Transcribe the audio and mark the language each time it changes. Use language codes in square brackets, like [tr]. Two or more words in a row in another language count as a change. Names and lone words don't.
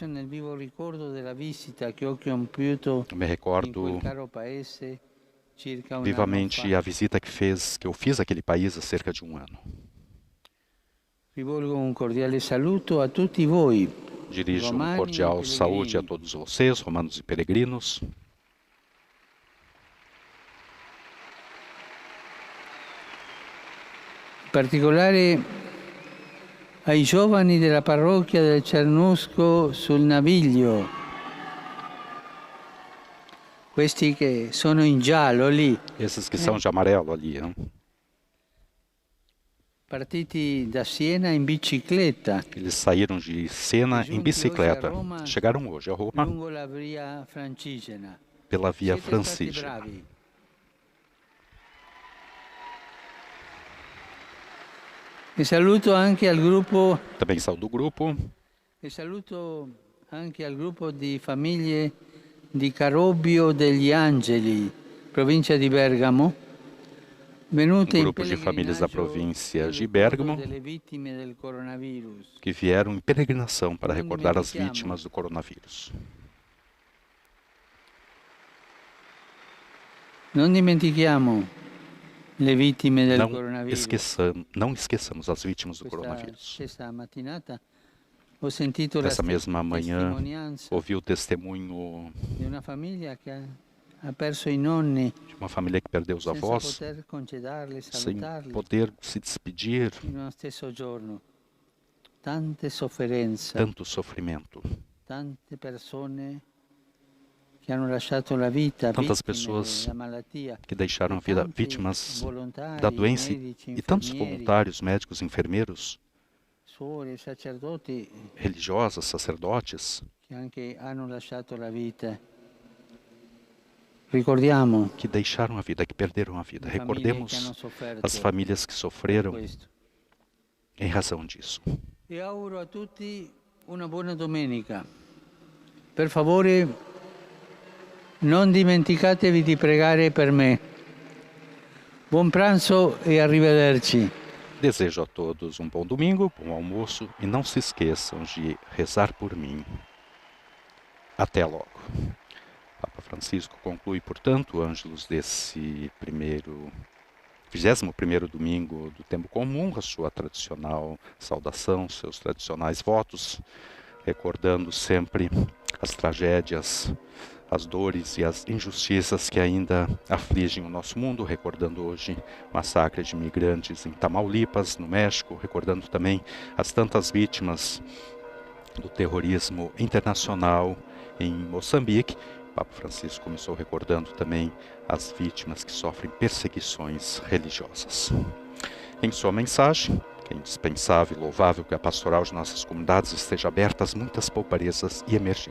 [pt] Eu me recordo vivamente a visita que eu fiz àquele país há cerca de um ano. Dirijo um cordial saúde a todos vocês, romanos e peregrinos. [it] In particolare ai giovani della parrocchia del Cernusco sul Naviglio, questi che sono in giallo lì. [pt] Esses que são de amarelo ali, né? [it] Partiti da Siena in bicicletta. [pt] Eles saíram de Siena em bicicleta. Chegaram hoje a Roma pela Via Francigena. [it] E saluto anche al gruppo. [pt] Também saúdo o grupo. [it] E saluto anche al gruppo di famiglie di Carobbio degli Angeli, provincia di Bergamo. [pt] Um grupo de famílias da província de Bérgamo que vieram em peregrinação para recordar as vítimas do coronavírus. [it] Não dimentichiamo le vittime del coronavírus. [pt] Não esqueçamos as vítimas do coronavírus. Nessa mesma manhã, ouvi o testemunho de uma família que [it] ha perso i nonni, [pt] de uma família que perdeu os avós sem poder se despedir. [it] No stesso giorno. Tanto [pt] sofrimento. [it] Tante persone que hanno lasciato la vita, [pt] tantas pessoas que deixaram a vida vítimas da doença e tantos voluntários, médicos, enfermeiros, religiosas, sacerdotes que deixaram a vida, que perderam a vida. Recordemos as famílias que sofreram em razão disso. [it] E auguro a tutti una buona domenica. Per favore, non dimenticatevi di pregare per me. Buon pranzo e arrivederci. [pt] Desejo a todos um bom domingo, bom almoço e não se esqueçam de rezar por mim. Até logo. Papa Francisco conclui, portanto, o Ângelus desse 21º domingo do tempo comum, a sua tradicional saudação, seus tradicionais votos, recordando sempre as tragédias, as dores e as injustiças que ainda afligem o nosso mundo, recordando hoje o massacre de imigrantes em Tamaulipas, no México, recordando também as tantas vítimas do terrorismo internacional em Moçambique. O Papa Francisco começou recordando também as vítimas que sofrem perseguições religiosas. Em sua mensagem, que é indispensável e louvável que a pastoral de nossas comunidades esteja aberta às muitas pouparezas e emergências.